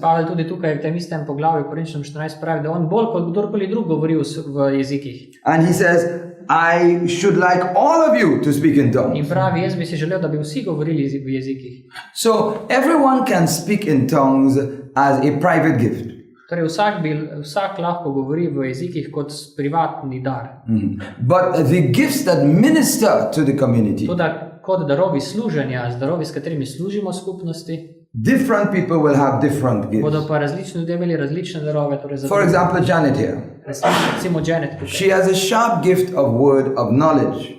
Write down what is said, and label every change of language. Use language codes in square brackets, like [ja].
[sl] Pavel tudi tukaj v tem istem poglavju Korinčanom 14 pravi, da on bolj kot kdorkoli drug govori v jezikih. [en] And he says, I should like all of you to speak in [sl] In [en] tongues. [sl] pravi, jaz bi si želel, da bi vsi govorili v jezikih. [en] So everyone can speak in tongues as a private gift. [sl] Torej, vsak lahko govori v jezikih kot privatni dar. [en] But the gifts that minister to the community, [sl] Toda kot darovi služenja, z darovi, s katerimi služimo skupnosti, [en] different people will have different [sl] bodo [en] gifts. [sl] pa različni ljudje imeli različne darove. Torej [en] For example, Janet here. [sl] recimo Janet tukaj. [en] She has a sharp gift of word of knowledge.